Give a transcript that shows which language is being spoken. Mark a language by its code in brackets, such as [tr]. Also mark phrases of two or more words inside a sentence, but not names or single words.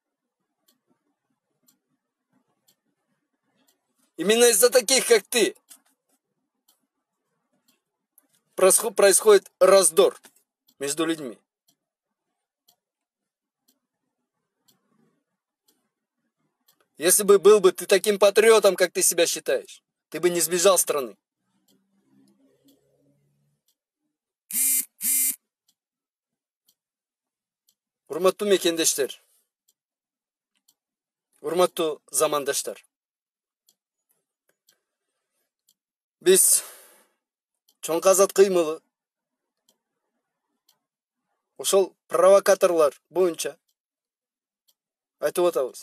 [ru] Именно из-за таких, как ты, происходит раздор между людьми. Если бы был бы ты таким патриотом, как ты себя считаешь, ты бы не сбежал с страны. [ky] Урматтуу мекендештер, урматтуу замандаштар. Биз Чоң Казат кыймылы ошол провокаторлор боюнча айтып атабыз.